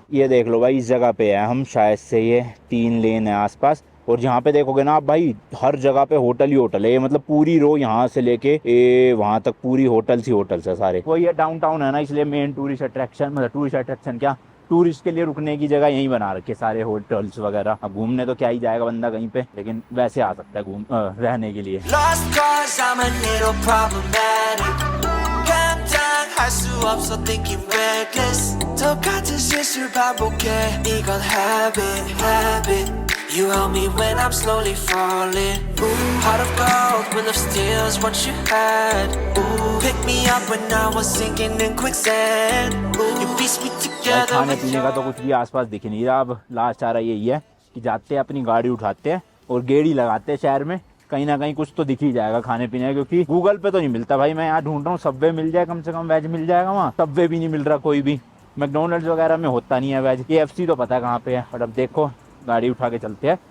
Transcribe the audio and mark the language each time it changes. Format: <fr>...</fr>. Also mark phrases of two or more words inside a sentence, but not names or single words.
<hi>ये देख लो भाई, इस जगह पे है हम, शायद से ये 3 लेन है आसपास, और जहाँ पे देखोगे ना आप भाई, हर जगह पे होटल ही होटल है, मतलब पूरी रो यहाँ से लेके वहाँ तक पूरी होटल ही होटल है सारे। वो ये डाउनटाउन है ना, इसलिए</hi> <en>main tourist attraction,</en> <hi>मतलब</hi> <en>tourist attraction</en> <hi>क्या, टूरिस्ट के लिए रुकने की जगह यहीं बना रखे सारे होटल्स वगैरह। अब घूमने तो क्या ही जाएगा बंदा कहीं पे, लेकिन वैसे आ सकता है घूम रहने के लिए।</hi> <ko>할 수 없어</ko> <en>thinking reckless</en> <ko>똑같은 실수를 반복해 이건</ko> <en>habit You help me when I'm slowly falling Heart of gold will of steel is what you had Pick me up when I was sinking in quicksand You piece me together</en> <hi>खाने पीने का तो कुछ भी आसपास दिख नहीं रहा। अब लास्ट आ रहा यही है कि जाते हैं अपनी गाड़ी उठाते हैं और गेड़ी लगाते हैं शहर में, कहीं ना कहीं कुछ तो दिख ही जाएगा खाने पीने, क्योंकि गूगल पे तो नहीं मिलता भाई। मैं यहाँ ढूंढ रहा हूँ सबवे मिल जाए, कम से कम वेज मिल जाएगा वहाँ, सबवे भी नहीं मिल रहा कोई भी। मैकडोनल्ड्स वगैरह में होता नहीं है वेज, KFC तो पता है कहाँ पे है, बट अब देखो गाड़ी उठा के चलते हैं।</hi>